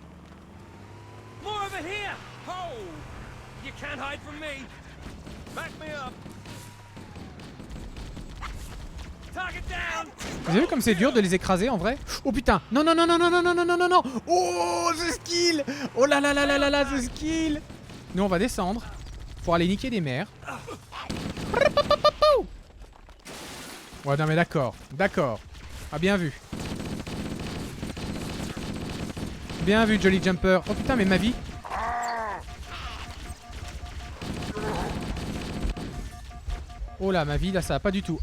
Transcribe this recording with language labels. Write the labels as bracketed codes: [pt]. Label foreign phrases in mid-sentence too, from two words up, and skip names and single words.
[fr] Vous avez vu comme c'est dur de les écraser en vrai? Oh putain! Non non non non non non non non non non non! Oh ce skill! Oh là là là là là là ce skill! Nous on va descendre pour aller niquer des mers. Ouais non mais d'accord, d'accord. Ah bien vu. Bien vu Jolly Jumper. Oh putain mais ma vie. Oh là ma vie là ça va pas du tout.